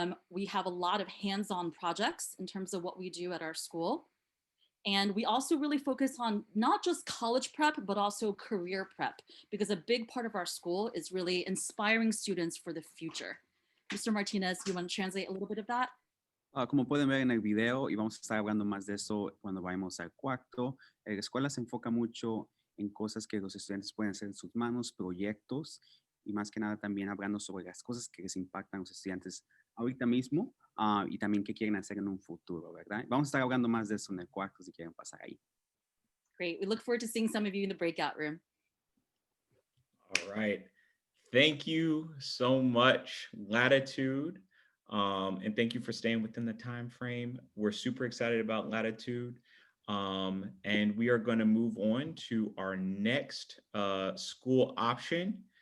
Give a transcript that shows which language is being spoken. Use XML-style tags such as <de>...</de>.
<en>We have a lot of hands-on projects in terms of what we do at our school. And we also really focus on not just college prep, but also career prep, because a big part of our school is really inspiring students for the future. Mr. Martinez, you want to translate a little bit of that?</en> <es>Como pueden ver en el video, y vamos a estar hablando más de eso cuando vayamos al cuarto, la escuela se enfoca mucho en cosas que los estudiantes pueden hacer en sus manos, proyectos, y más que nada también hablando sobre las cosas que les impactan a los estudiantes ahorita mismo y también qué quieren hacer en un futuro, ¿verdad? Vamos a estar hablando más de eso en el cuarto si quieren pasar ahí.</es> <en>Great. We look forward to seeing some of you in the breakout room. All right. Thank you so much, Latitude. And thank you for staying within the time frame. We're super excited about Latitude. And we are going to move on to our next school option.</en>